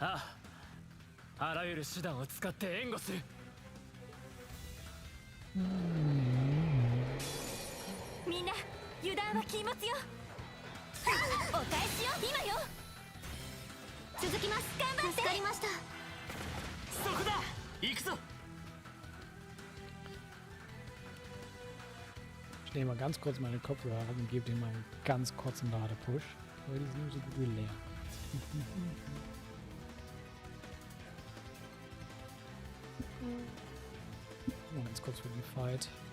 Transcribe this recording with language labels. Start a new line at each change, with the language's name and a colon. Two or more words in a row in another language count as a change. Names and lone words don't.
Japanese: ああ、あらゆる手段を使って援護する。みんな油断は禁物よ。お返しよ、今よ。続きます。頑張って。助かりました。そこだ、行くぞ。
German: Ich nehme mal ganz kurz meine Kopfhörer und gebe denen mal einen ganz kurzen Ladepush, weil die sind nur so gut wie leer. Mal ganz kurz für den Fight.